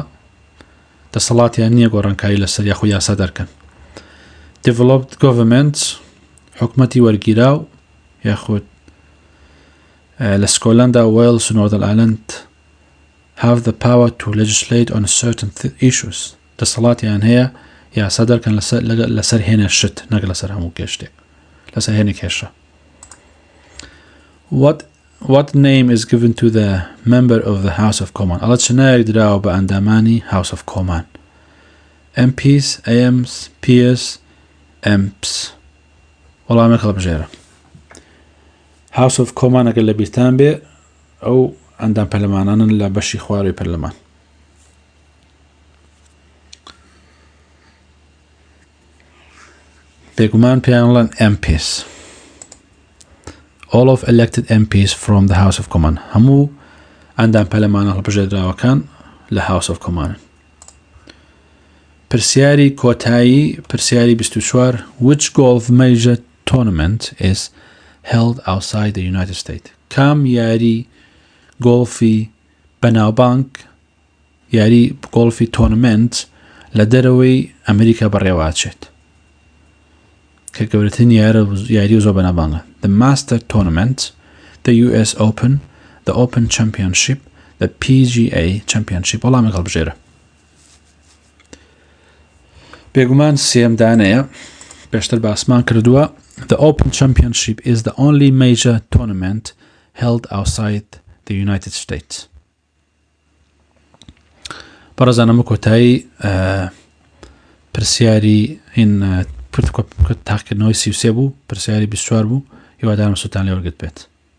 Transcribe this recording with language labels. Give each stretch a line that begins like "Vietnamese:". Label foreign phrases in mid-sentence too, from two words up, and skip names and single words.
Central Kurdish: دەسەڵاتیان نییە گۆڕانکاری لەسەر یاخود یاسا دەرکەن.
English: Developed governments
Central Kurdish: حکومەتی وەرگیراو یاخود لە سکۆتلەندا ویلز و نۆردەرن ئایلند
English: have the power to legislate on certain issues
Central Kurdish: دەسەڵاتیان هەیە یاسا دەرکەن لەسەر هێنە شت نەک لەسەر هەموو کێشتێک لەسەر هێنە کێشە.
English: What name is given to the member of the House of Commons?
Central Kurdish: ئەڵە چ ناوێک دراوە بە ئەندامانی House of Commons؟ MPs, AMs, PS, MPs. وەڵامێک هەڵبژێرە. House of Commons ئەگەر لە بیرتان بێ ئەو ئەندام پەرلەمانانن لە بەشی خوارەوەی پەرلەمان. بێگومان پێیان وڵێن MPs.
English: All of elected MPs from the House of Commons.
Central Kurdish: هەموو ئەندام پەرلەمانە هەڵبژێردراوەکان لە House of Commons. پرسیاری کۆتایی پرسیاری 24
English: Which golf major tournament is held outside the United States?
Central Kurdish: کام یاری گۆڵفی بەناوبانگ یاری گۆڵفی تۆرنمنت لە دەرەوەی ئەمریکا بەڕێوەچێت کە گەورەترین یاری زۆر بەناوبانگە.
English: The Master Tournament, the US Open, the Open Championship, the PGA Championship.
Central Kurdish: وەڵامێک هەڵبژێرە. بێگومان سێم دانەیە پێشتر باسمان کردووە.
English: The Open Championship is the only major tournament held outside the United States.
Central Kurdish: بەڕێزانم کۆتایی پرسیاری این تاقیکردنەوەی 33 بوو پرسیاری 24 بوو هیوادارم سوتان لێوەرگرت بێت.